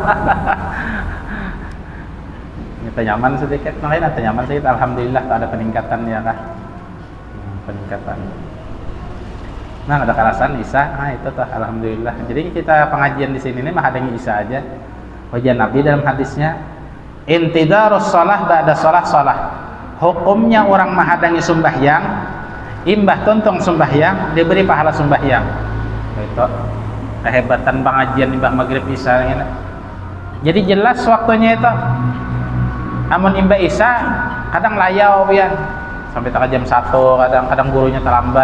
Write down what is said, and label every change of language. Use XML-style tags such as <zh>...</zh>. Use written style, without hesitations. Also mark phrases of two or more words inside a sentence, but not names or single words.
<bjn>Kita nyaman sedikit, makanya nyaman sedikit. Alhamdulillah tak ada peningkatan ya kah? Peningkatan. Nah ada kerasan Isa, itu tuh alhamdulillah. Jadi kita pengajian di sini nih menghadangi Isa aja. Wajah Nabi dalam hadisnya,</bjn> <ar>انتظار الصلاة بعد الصلاة.</ar> <bjn>Hukumnya orang menghadangi sembahyang, imbah tuntung sembahyang diberi pahala sembahyang. Itu kehebatan pengajian imbah maghrib Isa ini. Jadi jelas waktunya itu. Amun imba Isa kadang layau pian sampai tak jam 1, kadang gurunya terlambat.</bjn>